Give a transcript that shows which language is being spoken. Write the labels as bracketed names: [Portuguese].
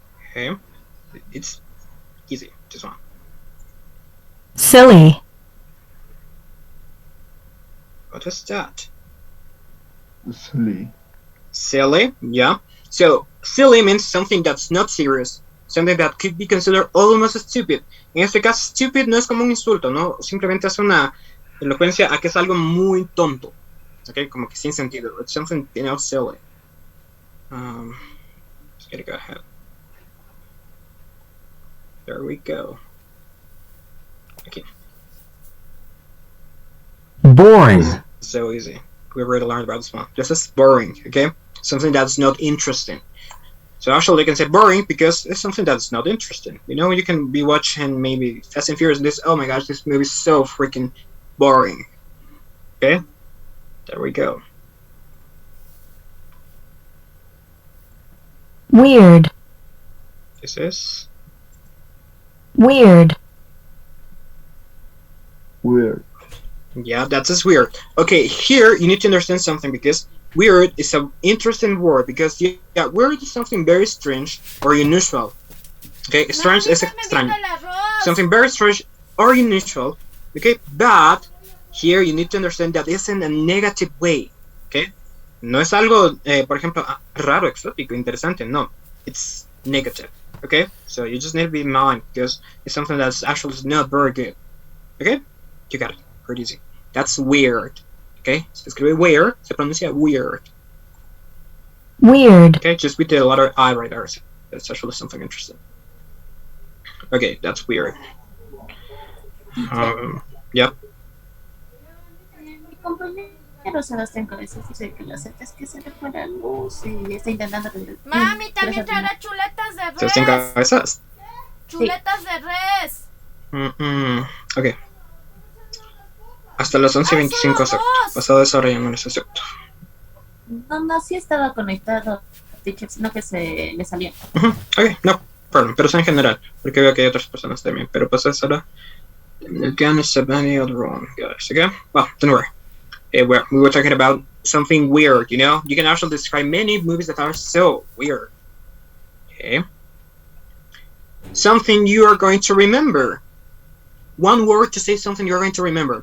[English] Okay? It's easy, this one. Silly. What is that? Silly. Silly, yeah. So, silly means something that's not serious. Something that could be considered almost stupid. [Spanish] En este caso, stupid no es como un insulto, ¿no? Simplemente es una elocuencia a que es algo muy tonto. Okay, como que sin sentido. [English] It's something, you know, silly. Just gotta go ahead. There we go. Okay. Boring. So easy. We already learned about this one. This is boring, okay? Something that's not interesting. So actually, you can say boring because it's something that's not interesting. You know, you can be watching maybe Fast and Furious and this, oh my gosh, this movie is so freaking boring. Okay? There we go. Weird. This is Weird. Weird. yeah, that's just weird. Okay, here you need to understand something because weird is an interesting word because yeah, weird is something very strange or unusual. Okay, strange is extraño. Something very strange or unusual. Okay, but here you need to understand that it's in a negative way. [Spanish] Okay, no es algo, por ejemplo, raro, exótico, interesante. [English] No, it's negative. Okay, so you just need to be in mind because it's something that's actually not very good. Okay, you got it. Pretty easy. That's weird. Okay, [Spanish] se escribe weird, se pronuncia weird. [English] Weird. Okay, just with the letter I right there. That's actually something interesting. Okay, that's weird. Yep. [Spanish] Mi compañero Sebastián Cabezas dice que la acepta es que se le fue la luz y está intentando... Mami, también traerá chuletas de res. Sebastián Cabezas. Chuletas de res. Ok. Hasta las 11:25 acepto. Pasado esa hora ya no les acepto. No, sí estaba conectado, teacher, sino que se le salió. [English] Ok, no problem. [Spanish] Pero es en general, porque veo que hay otras personas también. Pero pasado esa hora, [English] again, it's any other wrong, guys. Okay? Well, don't worry. We were talking about something weird, you know? You can actually describe many movies that are so weird. Okay? Something you are going to remember. One word to say something you're going to remember.